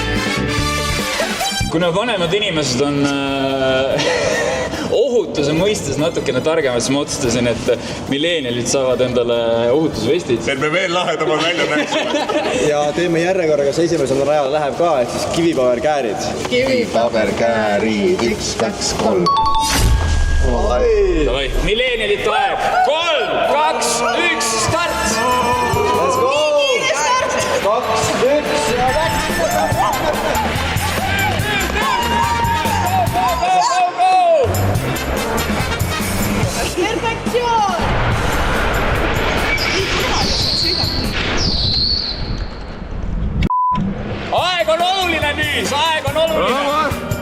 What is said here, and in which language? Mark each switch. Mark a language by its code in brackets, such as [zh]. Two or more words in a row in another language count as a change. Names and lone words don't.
[et] Kuna vanemad inimesed on ohutuse mõistes natukene targemad, siis ma otsustasin, et Millennialid saavad endale ohutusvestid. Et me veel lahedamad välja näeksime. Ja teeme järjekorraga, kes esimesel rajal läheb ka, et siis kivipaberkäärid. Kivipaberkäärid, 1, 2, 3. Davai, Millennialite aeg. 3, 2, 1, start! [en] Let's go! [et] 2, 1 ja läks! Perfektsioon! Aeg on oluline nüüd, aeg on oluline.